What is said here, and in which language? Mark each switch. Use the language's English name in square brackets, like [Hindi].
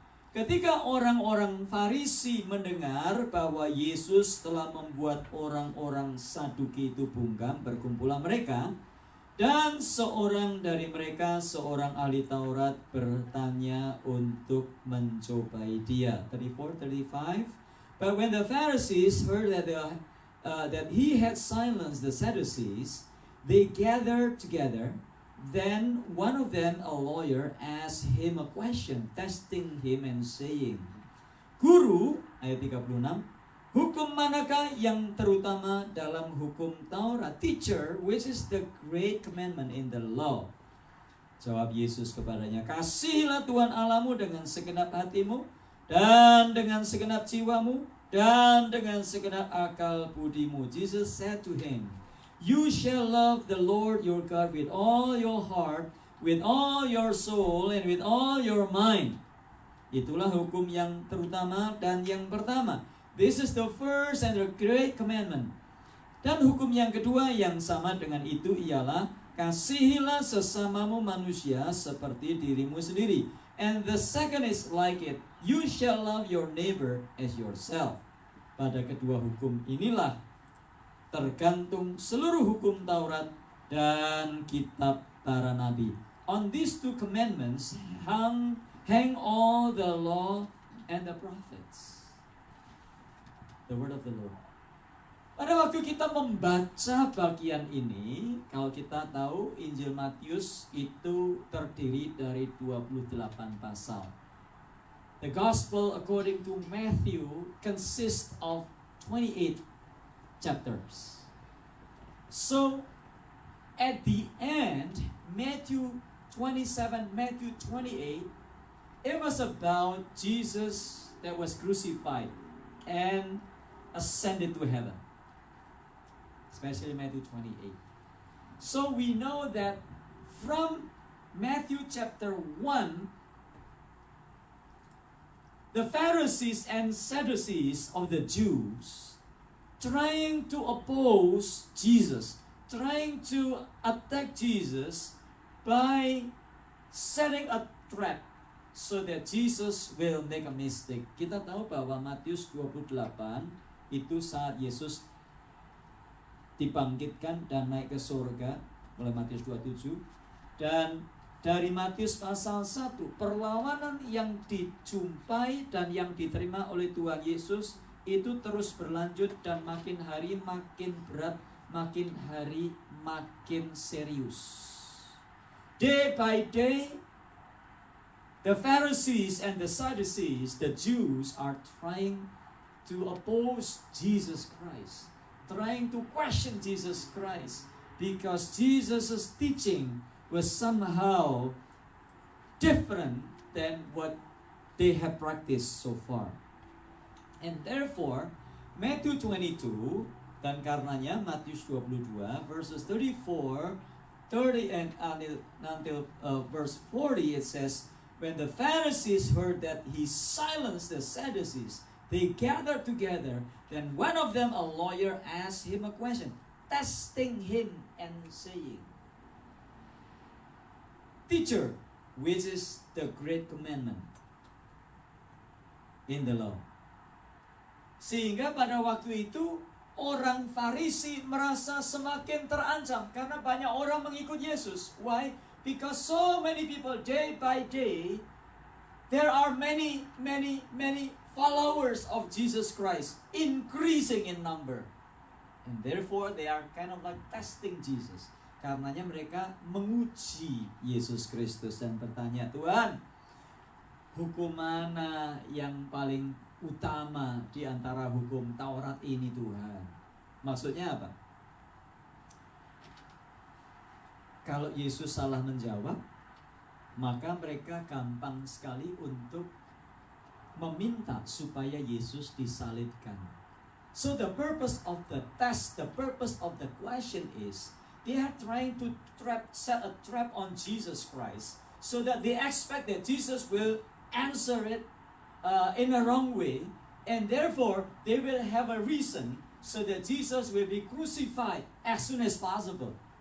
[Indonesian] Ketika orang-orang Farisi mendengar bahwa Yesus telah membuat orang-orang Saduki itu bungkam, berkumpullah mereka, dan seorang dari mereka, seorang ahli Taurat, bertanya untuk mencobai dia. 34-35. [English] But when the Pharisees heard that he had silenced the Sadducees, they gathered together. Then one of them, a lawyer, asked him a question, testing him and saying, [Indonesian] Guru, ayat 36, hukum manakah yang terutama dalam hukum Taurat? [English] Teacher, which is the great commandment in the law? [Indonesian] Jawab Yesus kepadanya, kasihilah Tuhan Allahmu dengan segenap hatimu, dan dengan segenap jiwamu, dan dengan segenap akal budimu. [English] Jesus said to him, you shall love the Lord your God with all your heart, with all your soul, and with all your mind. [Indonesian] Itulah hukum yang terutama dan yang pertama. [English] This is the first and the great commandment. [Indonesian] Dan hukum yang kedua yang sama dengan itu ialah, kasihilah sesamamu manusia seperti dirimu sendiri. [English] And the second is like it, you shall love your neighbor as yourself. [Indonesian] Pada kedua hukum inilah tergantung seluruh hukum Taurat dan kitab para nabi. [English] On these two commandments hang all the law and the prophets. The word of the Lord. [Indonesian] Pada waktu kita membaca bagian ini, kalau kita tahu Injil Matius itu terdiri dari 28 pasal. [English] The Gospel according to Matthew consists of 28 chapters. So at the end, Matthew 27, Matthew 28, it was about Jesus that was crucified and ascended to heaven. Especially Matthew 28. So we know that from Matthew chapter 1, the Pharisees and Sadducees of the Jews trying to oppose Jesus, trying to attack Jesus by setting a trap so that Jesus will make a mistake. [Indonesian] Kita tahu bahwa Matius 28 itu saat Yesus dibangkitkan dan naik ke surga, mulai Matius 27. Dan dari Matius pasal 1, perlawanan yang dijumpai dan yang diterima oleh Tuhan Yesus itu terus berlanjut dan makin hari makin berat, makin hari makin serius. [English] day by day, the Pharisees and the Sadducees, the Jews, are trying to oppose Jesus Christ, trying to question Jesus Christ, because Jesus' teaching was somehow different than what they have practiced so far. And therefore, Matthew 22, [Indonesian] dan karenanya Matius 22 [English] verses 34, 30 and until verse 40, it says, when the Pharisees heard that he silenced the Sadducees, they gathered together. Then one of them, a lawyer, asked him a question, testing him and saying, Teacher, which is the great commandment in the law? [Indonesian] Sehingga pada waktu itu orang Farisi merasa semakin terancam karena banyak orang mengikut Yesus. [English] Why? Because so many people, day by day, there are many followers of Jesus Christ, increasing in number. And therefore, they are kind of like testing Jesus. [Indonesian] Karenanya mereka menguji Yesus Kristus dan bertanya, Tuhan, hukum mana yang paling utama di antara hukum Taurat ini, Tuhan? Maksudnya apa? Kalau Yesus salah menjawab, maka mereka gampang sekali untuk meminta supaya Yesus disalibkan. [English] So the purpose of the test, the purpose of the question is, they are trying to set a trap on Jesus Christ, so that they expect that Jesus will answer it in a wrong way, and therefore they will have a reason so that Jesus will be crucified as soon as possible.